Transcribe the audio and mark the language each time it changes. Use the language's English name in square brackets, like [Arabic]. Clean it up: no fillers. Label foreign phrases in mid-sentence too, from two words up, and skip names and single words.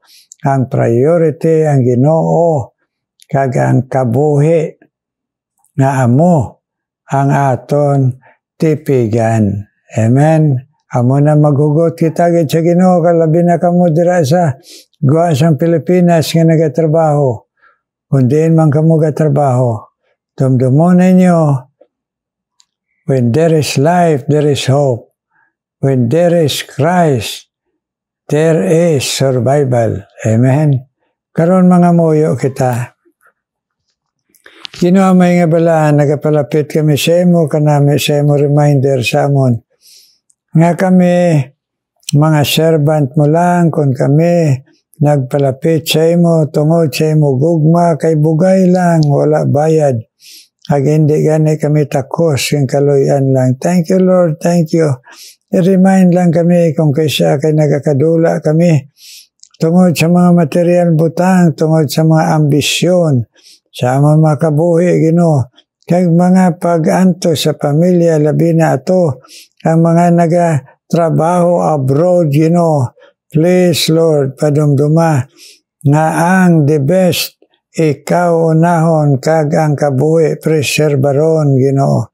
[Hiligaynon] Ang priority ang Ginoo, kag ang kabuhi nga amo ang aton tipigan. Amen. Amo na maghugot kita gid sa Ginoo, kalabi na kamo dira sa guwasang Pilipinas nga nagatrabaho. Kundi man kamo gatrabaho, dumdumon ninyo, [English] when there is life, there is hope. When there is Christ, there is survival. [Hiligaynon] Amen. Karon mga muyo kita. Ginoo may nga bala, nagapalapit kami sa imo, kanami sa imo reminder sa amon. Nga kami, mga servant mo lang, kung kami nagpalapit sa imo, tungod sa imo gugma, kay bugay lang, wala bayad. Ag hindi gani kami takos, yung kaluyan lang. [English] Thank you Lord, thank you. [Hiligaynon] I-remind lang kami kung kaysa kay nagakadula kami, tungod sa mga material butang, tungod sa mga ambisyon, sa mga kabuhi, Ginoo, kag mga pag-anto sa pamilya, labi na ato, ang mga nagatrabaho abroad, Ginoo, [English] please, Lord, [Hiligaynon] padumduma, nga ang [English] the best, [Hiligaynon] ikaw unahon, kag ang kabuhi, preserbaron, Ginoo.